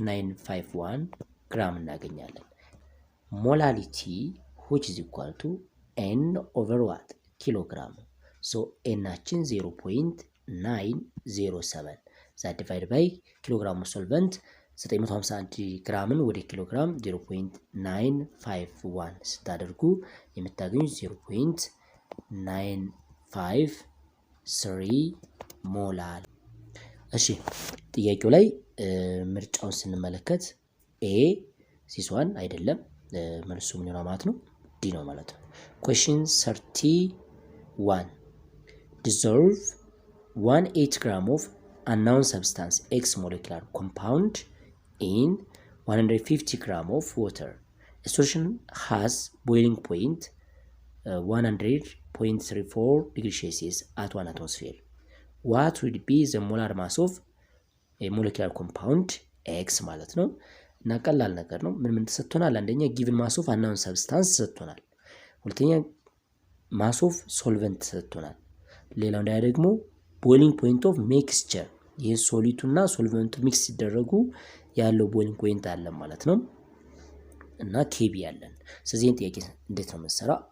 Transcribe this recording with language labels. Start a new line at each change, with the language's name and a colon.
Amharic: 951 ግራም እናገኛለን። ሞላሊቲ
English: which is equal to n over what
Amharic: ኪሎግራም። ሶ ኤናችን 0.907
English: that divided by
Amharic: ኪሎግራም ኦፍ ሶልቨንት 951 ግራምን ወደ ኪሎግራም 0.951 ስታደርጉ የምታገኙት 0.953 ሞላል። እሺ ጥያቄው ላይ ምርጫውን ስንመለከት ኤ ሲሷን አይደለም፣ መልሱ ምን ነው ማለት ነው? ዲ ነው ማለት ነው።
English: question 31 dissolve 1/8 gram of unknown substance X molecular compound in 150 gram of water. A solution has boiling point 100.34 degrees Celsius at 1 atmosphere. What would be the molar mass of a molecular compound X
Amharic: ማለት ነው። እና ቀላል ነገር ነው። ምን ተሰጥቶናል? አንደኛ
English: given mass of unknown substance
Amharic: ተሰጥቶናል። ሁለተኛ
English: mass of solvent
Amharic: ተሰጥቶናል። ሌላው ደግሞ
English: boiling point of mixture
Amharic: ይሄ ሶሊቱና ሶልቨንቱ ሚክስ ሲደረጉ ያለው ቦይሊንግ ፖይንት አለ ማለት ነው። እና ኬቢ ያለን። ስለዚህ ጥያቄ እንዴት ነው የምንሰራው?